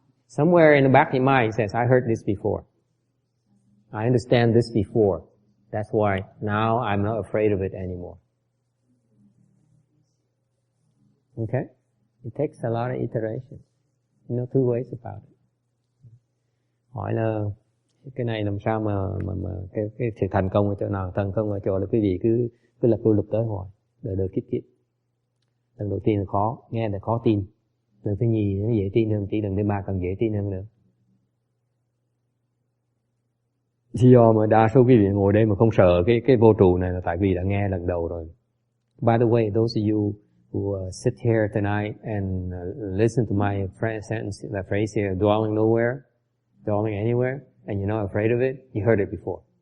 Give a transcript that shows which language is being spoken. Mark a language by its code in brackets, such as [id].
[en] Somewhere in the back of your mind says, I heard this before. I understand this before. That's why now I'm not afraid of it anymore. Okay? It takes a lot of iteration. You know, two ways about it. [vi] Hỏi là cái này làm sao mà cái sự thành công ở chỗ nào? Thành công ở chỗ là quý vị cứ lập tu lập tới hoài, đời kiếp kiếp. Lần đầu tiên là khó, nghe là khó tin. Lần thứ nhì nó dễ tin hơn, lần thứ ba càng dễ tin hơn nữa. Lý do mà đa số quý vị ngồi đây mà không sợ cái vô trụ này là tại vì đã nghe lần đầu rồi. [en] By the way, those of you who sit here tonight and listen to my sentence, the phrase here, dwelling nowhere, dwelling anywhere, and you're not afraid of it, you heard it before.